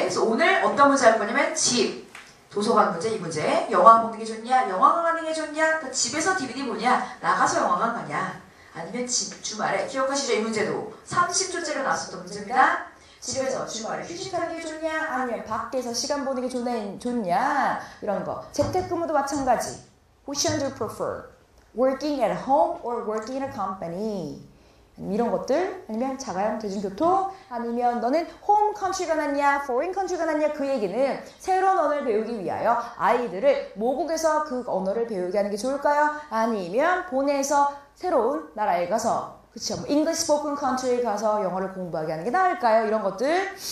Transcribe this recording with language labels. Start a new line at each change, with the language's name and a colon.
Korean: 그래서 오늘 어떤 문제 할 거냐면 집, 도서관 문제 이 문제. 영화 보는 게 좋냐? 영화관 가는 게 좋냐? 그러니까 집에서 DVD 보냐? 나가서 영화관 가냐? 아니면 주말에 기억하시죠? 이 문제도 30초째로 나왔었던 문제입니다. 집에서 주말에 휴식하는 게 좋냐? 아니면 밖에서 시간 보는 게 좋냐? 이런 거. 재택근무도 마찬가지.
English: Which one do you prefer? Working at home or working in a company?
Korean: 이런 것들. 아니면 자가용 대중교통. 아니면 너는 home country가 낫냐? foreign country가 낫냐? 그 얘기는 새로운 언어를 배우기 위하여 아이들을 모국에서 그 언어를 배우게 하는 게 좋을까요? 아니면 보내서 새로운 나라에 가서 그쵸. English spoken country에 가서 영어를 공부하게 하는 게 나을까요? 이런 것들.